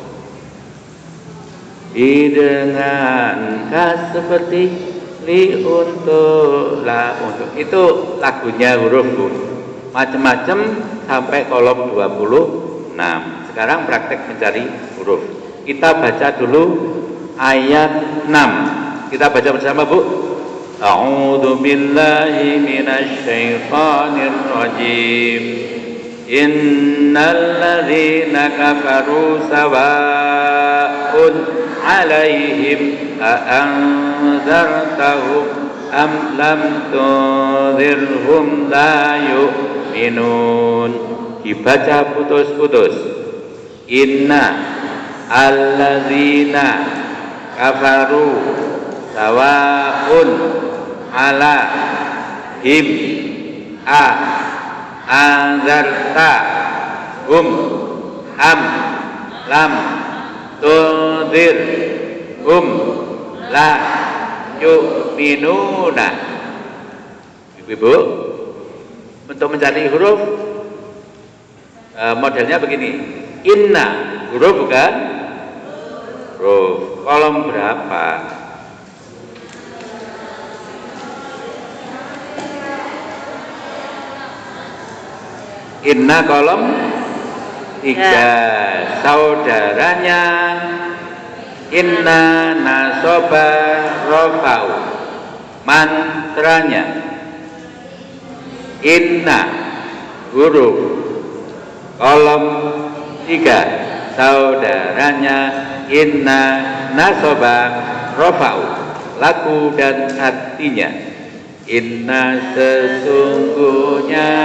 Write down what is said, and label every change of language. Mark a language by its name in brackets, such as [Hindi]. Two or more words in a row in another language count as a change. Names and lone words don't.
[Indonesian] dengan kas seperti li untuk la untuk, itu lagunya huruf Bu, macam-macam sampai kolom 26. Sekarang praktek mencari huruf. Kita baca dulu ayat 6. Kita baca bersama Bu. [Arabic] أعوذ بالله من الشيطان الرجيم. إن الذين كفروا سواء عليهم أأنذرتهم أم لم تنذرهم لا يؤمنون. [Indonesian] Dibaca putus-putus. [Arabic] إن الذين كفروا سواء على هم أ أنذرت هم أم لم تنذر هم لا يؤمنون. [Indonesian] Ibu-ibu, untuk mencari huruf modelnya begini. Inna huruf bukan? Huruf. Kolom berapa? Inna kolom 3. Saudaranya inna [Arabic] نصب رفع. [Indonesian] Mantranya inna huruf. Kolom 3. Saudaranya inna [Arabic] نصب رفع. [Indonesian] Lagu dan artinya, inna sesungguhnya,